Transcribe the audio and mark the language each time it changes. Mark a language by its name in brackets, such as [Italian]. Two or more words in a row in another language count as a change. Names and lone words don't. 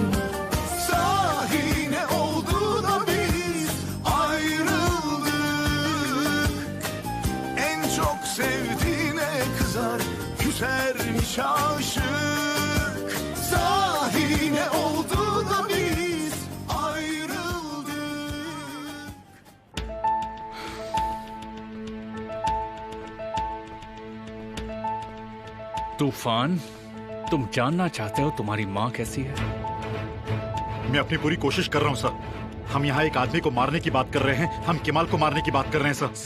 [Turkish] Sahi ne oldu da biz ayrıldık? En çok sevdiğine kızar, küsermiş aşık. Sahi ne oldu da biz ayrıldık? [Hindi] तूफान, तुम जानना चाहते हो तुम्हारी माँ कैसी है? मैं अपनी पूरी कोशिश कर रहा हूँ सर। हम यहाँ एक आदमी को मारने की बात कर रहे हैं, हम केमाल को मारने की बात कर रहे हैं सर।